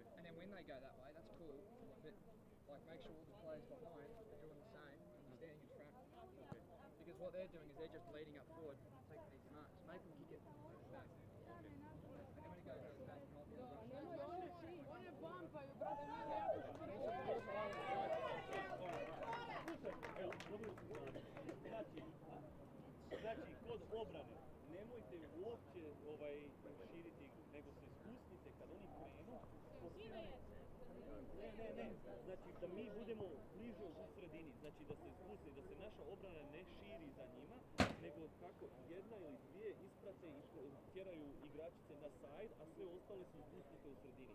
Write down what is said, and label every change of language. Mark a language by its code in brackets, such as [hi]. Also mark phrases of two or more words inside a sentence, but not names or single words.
[en] And then when they go that way, that's cool. But like, make sure all the players behind are doing the same and you're standing in front. Okay. Because what they're doing is they're just leading up forward, taking these marks. Make them kick it back. And then when it goes back, you might be able to rush. [hr] One bumpaju, brate, mi jako Evo, dobro su znali. Znači, kod obrane, nemojte uopće širiti igru, nego se spustite kad oni krenu. Ne, znači da mi budemo bliže u sredini, znači da se spusti, da se naša obrana ne širi za njima, nego kako jedna ili dvije isprate i tjeraju igračice na side, a sve ostale su spustite u sredini.